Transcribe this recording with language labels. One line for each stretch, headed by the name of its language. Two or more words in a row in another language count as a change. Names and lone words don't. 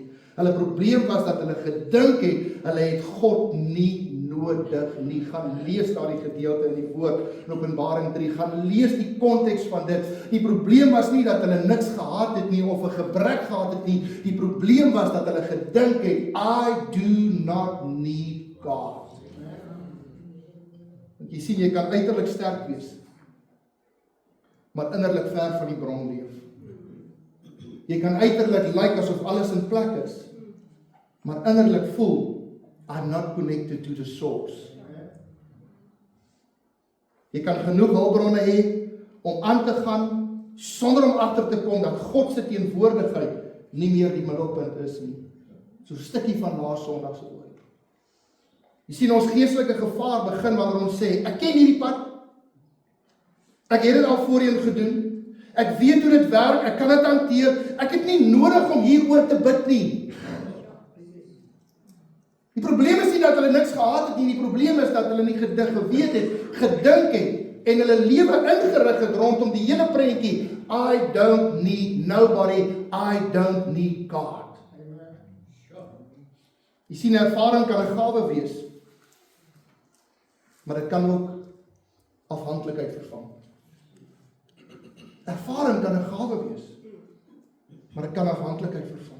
Afrikaans: Hulle probleem was dat hulle gedink het, hulle het God nie nodig nie. Gaan lees daardie gedeelte in die woord in Openbaring 3, gaan lees die konteks van dit. Die probleem was nie dat hulle niks gehad het nie, of 'n gebrek gehad het nie. Die probleem was dat hulle gedink het,
English: I do not need God.
Afrikaans: Want jy sien, jy kan uiterlik sterk wees, maar innerlik ver van die bron leef. Jy kan uiterlik lyk asof alles in plek is, maar innerlik voel,
English: I'm not connected to the source.
Afrikaans: Jy kan genoeg hulpbronne hê om aan te gaan, sonder om agter te kom dat God se teenwoordigheid nie meer die middelpunt is nie. So 'n stukkie van laas Sondag se woord. Jy sien, ons geestelike gevaar begin wanneer ons sê, ek ken hierdie pad, ek het dit al voorheen gedoen, ek weet hoe dit werk, ek kan dit hanteer, ek het nie nodig om hieroor te bid nie. Die probleem is nie dat hulle niks gehad het nie, die probleem is dat hulle nie geweet het, gedink het, en hulle lewe ingerig het rondom die hele prentjie,
English: I don't need nobody, I don't need God.
Afrikaans: Jy sien, ervaring kan 'n gawe wees, maar dit kan ook afhanklikheid vervang. Ervaring kan 'n gawe wees, maar dit kan afhanklikheid vervang.